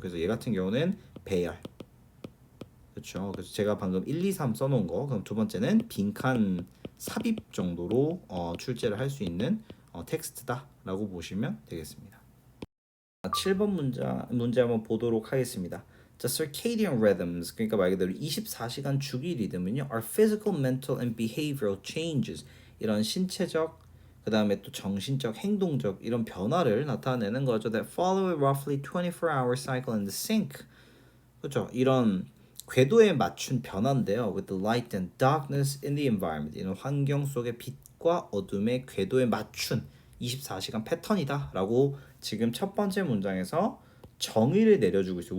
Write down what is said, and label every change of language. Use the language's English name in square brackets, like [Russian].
[Korean] 그래서 얘 같은 경우는 배열, 그렇죠? 그래서 제가 방금 1, 2, 3 써놓은 거, 그럼 두 번째는 빈칸 삽입 정도로 출제를 할 수 있는 텍스트다라고 보시면 되겠습니다. 7번 문제 한번 보도록 하겠습니다. [English] 자, circadian rhythms, [Korean] 그러니까 말 그대로 24시간 주기 리듬은요, [English] are physical, mental, and behavioral changes. [Korean] 이런 신체적, 그 다음에 또 정신적, 행동적 이런 변화를 나타내는 거죠. [English] That follow a roughly 24-hour cycle in the sync. [Korean] 그렇죠? 이런 궤도에 맞춘 변화인데요. [English] With the light and darkness in the environment. [Korean] 이런 환경 속의 빛과 어둠의 궤도에 맞춘 24시간 패턴이다라고 지금 첫 번째 문장에서 정의를 내려주고 있어요.